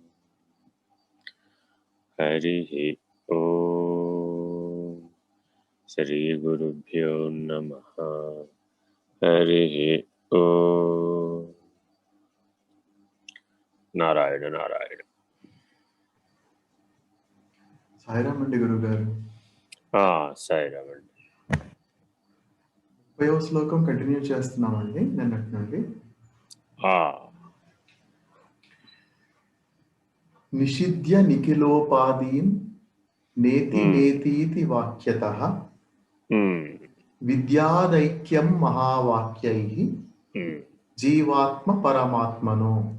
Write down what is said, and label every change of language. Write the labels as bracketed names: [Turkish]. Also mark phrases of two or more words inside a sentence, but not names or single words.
[Sanskrit] हरिः ओम् श्रीगुरुभ्यो नमः। हरिः ओम् नारायण नारायण। [Telugu] సాయిరామ్ అండి గురుగారు. సాయిరామ్ అండి. 30వ శ్లోకం కంటిన్యూ చేస్తున్నామండి నిన్నటి నుండి. [Sanskrit] నిషిధ్య నిఖిలోపాదీన్ నేతి నేతీతి వాక్యతః విద్యాదైక్యం మహావాక్యైః జీవాత్మ పరమాత్మనో.